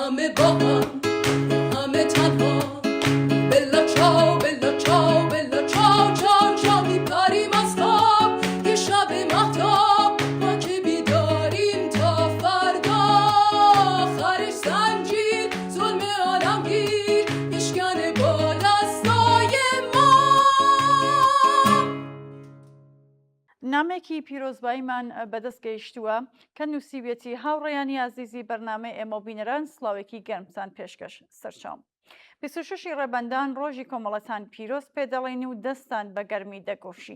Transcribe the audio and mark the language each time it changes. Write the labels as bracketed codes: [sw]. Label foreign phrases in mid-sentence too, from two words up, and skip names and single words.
[fa] با هم همه تنها [it] bella ciao bella ciao bella ciao ciao ciao [fa] میپریم از خواب یه شب مهتاب ما که بیداریم تا فردا آخرش زنجیر ظلم عالمگیر میشکنه با دستای ما. [ckb] نامێکی پیرۆزباییمان بەدەست گەیشتووە کە نووسیبێتی هاوڕێیانی عزیزی بەرنامەی ئێمە بینەران سڵاوێکی گەرمتان پێشکەش سەرچاوم. 26 ڕێبەندان ڕۆژی کۆمەڵەتان پیرۆز پێدەڵێنی و دەستان بە گەرمی دەگۆشی.